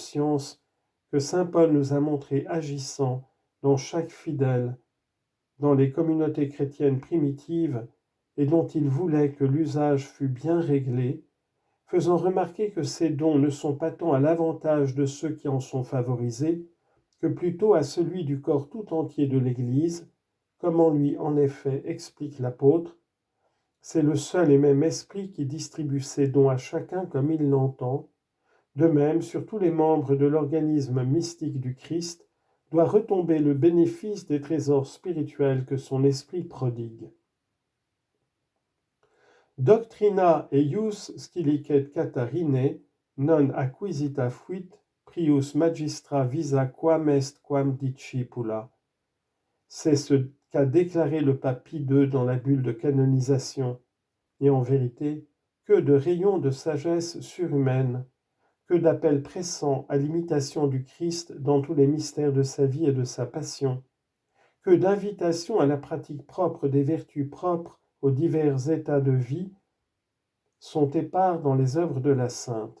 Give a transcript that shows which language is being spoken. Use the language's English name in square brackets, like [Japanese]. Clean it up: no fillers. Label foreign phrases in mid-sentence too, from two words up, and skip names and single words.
[French] science que saint Paul nous a montré agissant dans chaque fidèle, dans les communautés chrétiennes primitives et dont il voulait que l'usage fût bien réglé, faisant remarquer que ces dons ne sont pas tant à l'avantage de ceux qui en sont favorisés, que plutôt à celui du corps tout entier de l'Église, comme en lui en effet explique l'apôtre, c'est le seul et même esprit qui distribue ses dons à chacun comme il l'entend. De même, sur tous les membres de l'organisme mystique du Christ, doit retomber le bénéfice des trésors spirituels que son esprit prodigue. [Latin] Doctrina eius scilicet Catharinae non acquisita fuit prius magistra visa quam est quam discipula. [French] C'est ce qu'a déclaré le pape Pie II dans la bulle de canonisation. Et en vérité, que de rayons de sagesse surhumaine, que d'appels pressants à l'imitation du Christ dans tous les mystères de sa vie et de sa passion, que d'invitations à la pratique propre des vertus propres aux divers états de vie sont épars dans les œuvres de la Sainte.